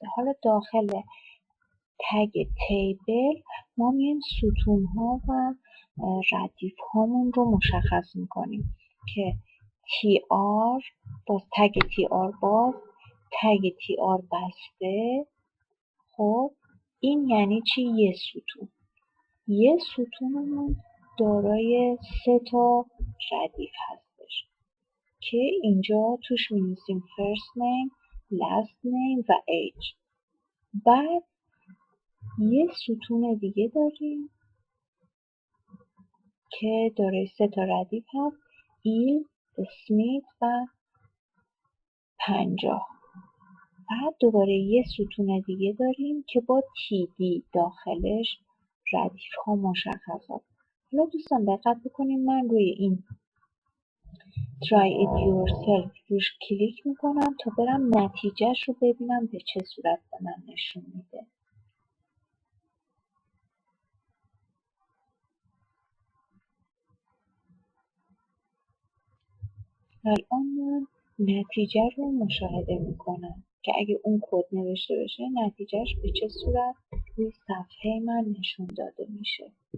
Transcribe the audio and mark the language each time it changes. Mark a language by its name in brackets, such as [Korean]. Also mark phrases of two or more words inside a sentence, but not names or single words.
[Persian] حالا داخل تگ تیبل ما میایم ستون ها و ردیف هامون رو مشخص میکنیم که TR باز، تگ TR باز، تگ TR بسته. خب این یعنی چی؟ یه ستون. یه ستونمون دارای 3 تا ردیف هستش که اینجا توش می‌نویسیم [English] first name، last name [Persian] و age. بعد یه ستون دیگه داریم که دارای 3 تا ردیف هست، ایل، اسمیت و 50. بعد دوباره یه ستون دیگه داریم که با TD داخلش ردیف ها مشخص هست. حالا دوستان دقت بکنیم، من روی این [English] try it yourself [Persian] روش کلیک میکنم تا برم نتیجهش رو ببینم به چه صورت به من نشون میده. الان من نتیجه رو مشاهده میکنم که اگه اون کد نوشته بشه نتیجهش به چه صورت روی صفحه من نشون داده میشه.